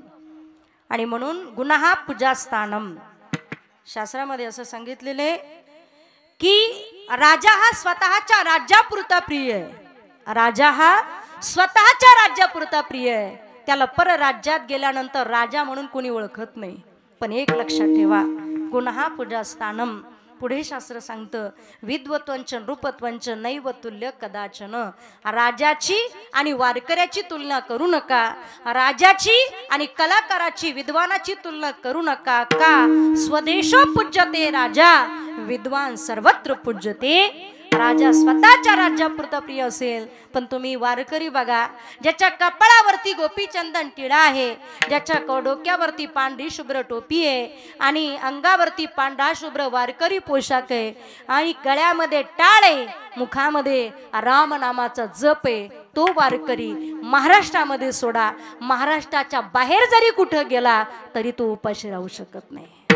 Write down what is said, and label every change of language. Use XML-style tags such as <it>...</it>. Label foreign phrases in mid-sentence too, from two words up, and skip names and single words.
<mr>आणि म्हणून</mr> <sa>गुणाहा पूजास्थानम,</sa> <mr>शास्त्रामध्ये असं सांगितलेलं आहे की राजा हा स्वतःच्या राज्यापुरता प्रिय आहे. राजा हा स्वतःच्या राज्यापुरता प्रिय आहे, त्याला परराज्यात गेल्यानंतर राजा म्हणून कोणी ओळखत नाही. पण एक लक्षात ठेवा,</mr> <sa>गुणाहा पूजास्थानम.</sa> <mr>पुढे शास्त्र सांगतं</mr> <sa>विद्वत्वंच नृपत्वंच नैव तुल्य कदाचन.</sa> <mr>राजाची आणि वारकऱ्याची तुलना करू नका, राजाची आणि कलाकाराची, विद्वानाची तुलना करू नका.</mr> <sa>का स्वदेशो पूज्यते राजा, विद्वान सर्वत्र पूज्यते.</sa> <mr>राजा स्वतःच्या राज्यापुरता प्रिय असेल, पण तुम्ही वारकरी बघा, ज्याच्या कपाळावरती गोपीचंदन टिळा आहे, ज्याच्या डोक्यावरती पांढरी शुभ्र टोपी आहे आणि अंगावरती पांढरा शुभ्र वारकरी पोशाख आहे आणि गळ्यामध्ये टाळ आहे, मुखामध्ये रामनामाचा जप आहे, तो वारकरी महाराष्ट्रामध्ये सोडा, महाराष्ट्राच्या बाहेर जरी कुठं गेला तरी तो उपाशी राहू शकत नाही.</mr>